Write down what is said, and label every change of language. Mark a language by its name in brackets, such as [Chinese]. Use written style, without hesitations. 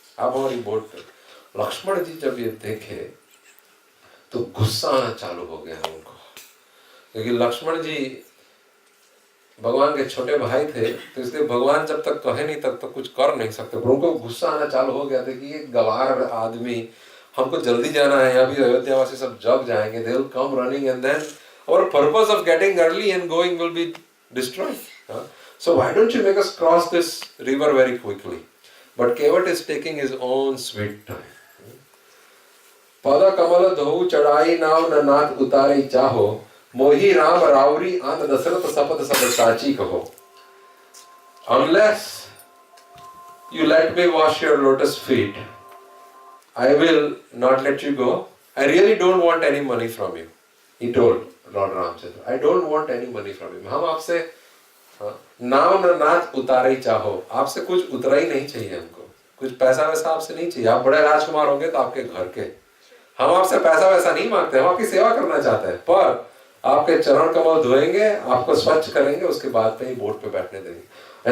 [Hindi] अब हमारी बोट पे लक्ष्मण जी जब ये देखे तो गुस्सा आना चालू हो गया उनको, क्योंकि लक्ष्मण जी भगवान के छोटे भाई थे, तो इसलिए भगवान जब तक कहे नहीं तब तक कुछ कर नहीं सकते। पर उनको गुस्सा आना चालू हो गया था कि ये गवार आदमी, हमको जल्दी जाना है, अभी अयोध्या वासी सब जग जाएंगे, [English] They will come running and then our purpose of getting early and going will be destroyed. So why don't you make us cross this river very quickly? But Kevat is taking his own sweet time. [Hindi] पद कमल धोऊ चढ़ाई नाव न नाथ उतारे चाहो, मोही राम रावरी आन दशरथ सपथ सब साची कहो। [English] Unless you let me wash your lotus feet, I will not let you go. I really don't want any money from you. He told Lord Ramchandra, I don't want any money from you. [Hindi] हम आपसे नाव न नाथ उतारे चाहो, आपसे कुछ उतरा ही नहीं चाहिए हमको, कुछ पैसा वैसा आपसे नहीं चाहिए। आप बड़े राजकुमार होंगे तो आपके घर के, हम आपसे पैसा वैसा नहीं मांगते, हम आपकी सेवा करना चाहते हैं, पर आपके चरण कमल धोएंगे, आपको स्वच्छ करेंगे, उसके बाद पे ही बोट पे बैठने देंगे।